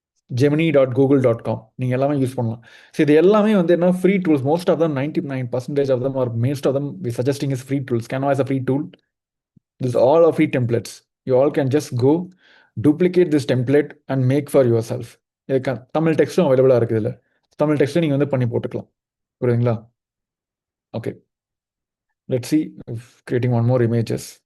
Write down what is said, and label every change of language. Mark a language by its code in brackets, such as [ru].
[ta] Gemini.google.com நீங்க எல்லாமே use பண்ணலாம். ஸோ இது எல்லாமே வந்து என்ன free tools. [en] Most of them 99% of them are most of them we suggesting is free tools. Canva is a free tool. This all are free templates. You all can just go duplicate this template and make for yourself. [ta] Tamil டெக்ஸ்ட்டும் அவைலபிளாக இருக்குது இல்லை. தமிழ் டெக்ஸ்ட்டும் நீங்கள் வந்து பண்ணி போட்டுக்கலாம். புரியுதுங்களா? Okay. [en] Let's see creating one more images.